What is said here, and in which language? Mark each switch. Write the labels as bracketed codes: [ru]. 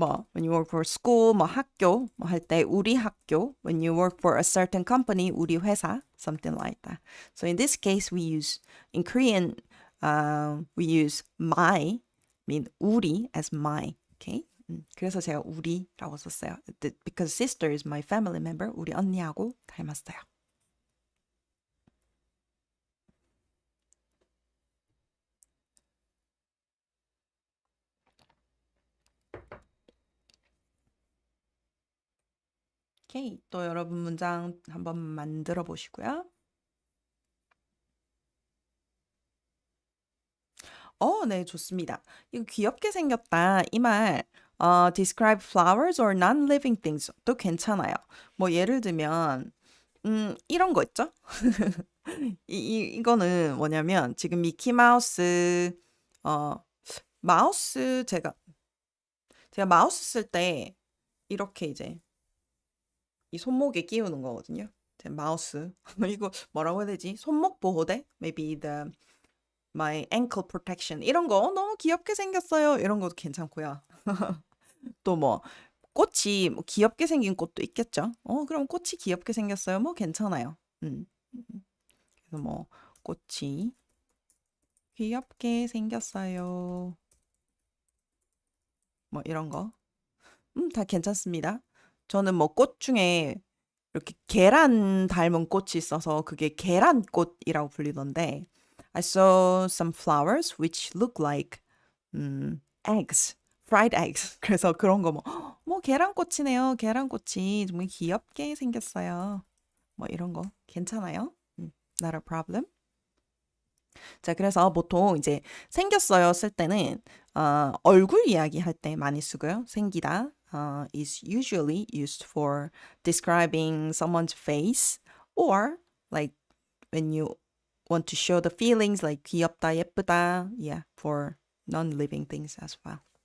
[en] when you work for school, [ko] 학교 할 때 우리 학교, [en] when you work for a certain company, 우리 회사, something like that. So in this case, we use in Korean, we use my, mean 우리 as my. Okay. [ko] 그래서 제가 우리라고 썼어요. [en] Because sister is my family member. [ko] 우리 언니하고 닮았어요. 오케이. 또 여러분 문장 한번 만들어 보시고요. 네, 좋습니다. 이거 귀엽게 생겼다. [en] 이 말, describe flowers or non-living things [ko] 또 괜찮아요. 뭐 예를 들면, 이런 거 있죠? 이거는 뭐냐면, 지금 미키 마우스, 어, 마우스, 제가 마우스 쓸 때, 이렇게 이제, 이 손목에 끼우는 거거든요. 제 마우스. 이거 뭐라고 해야 되지? 손목 보호대? [en] Maybe my ankle protection. [ko] 이런 거 너무 귀엽게 생겼어요. 이런 것도 괜찮고요. 또 뭐, 꽃이 뭐 귀엽게 생긴 꽃도 있겠죠. 그럼 꽃이 귀엽게 생겼어요. 뭐 괜찮아요. 음. 그래서 뭐, 꽃이 귀엽게 생겼어요. 뭐 이런 거. 다 괜찮습니다. 저는 뭐 꽃 중에 이렇게 계란 닮은 꽃이 있어서 그게 계란꽃이라고 불리던데 [en] I saw some flowers which look like eggs, fried eggs. [ko] 그래서 그런 거 뭐 계란꽃이네요. 계란꽃이 정말 귀엽게 생겼어요. 뭐 이런 거 괜찮아요. [en] Not a problem. [ko] 자, 그래서 보통 이제 생겼어요 쓸 때는 얼굴 이야기 할 때 많이 쓰고요. [en] 생기다 is usually used for describing someone's face or like when you want to show the feelings like 귀엽다, 예쁘다, yeah, for non-living things as well.